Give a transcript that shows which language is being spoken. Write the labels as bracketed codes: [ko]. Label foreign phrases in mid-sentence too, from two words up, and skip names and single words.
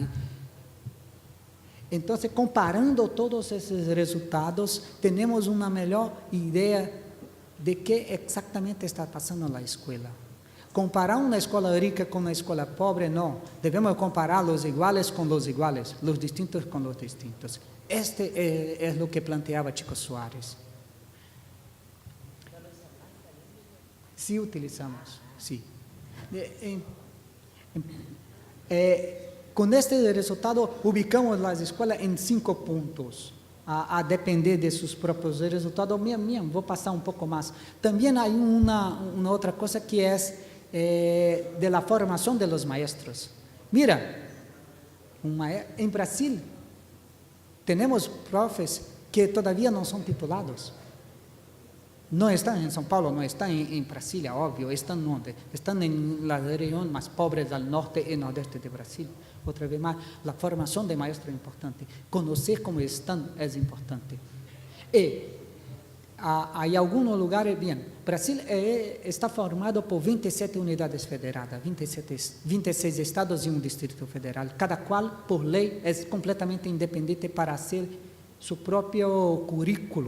[pt] Então, comparando todos esses resultados, temos uma melhor ideia de que exatamente está passando na escola. Comparar uma escola rica com uma escola pobre, não. Devemos comparar os iguais com os iguais, os distintos com os distintos. Este é o que planteava Chico Suárez. [es] Sí, utilizamos, sí. [pt] Com este resultado, ubicamos as escolas em 5 pontos, a depender de seus próprios resultados. Vou passar um pouco mais. Também há uma outra coisa que é [es] de la [pt] formação [es] de los maestros. [pt] Mira, em Brasil, temos profes que todavía não são titulados. [es] No están en São Paulo, no están en Brasilia, obvio. Están donde? Están en la región más pobre del norte y nordeste de Brasil. Otra vez más, la formación de maestros es importante. Conocer cómo están es importante. Y hay algunos lugares, bien, Brasil está formado por 27 unidades federadas, 26 estados y un distrito federal, cada cual, por ley, es completamente independiente para hacer su propio currículo.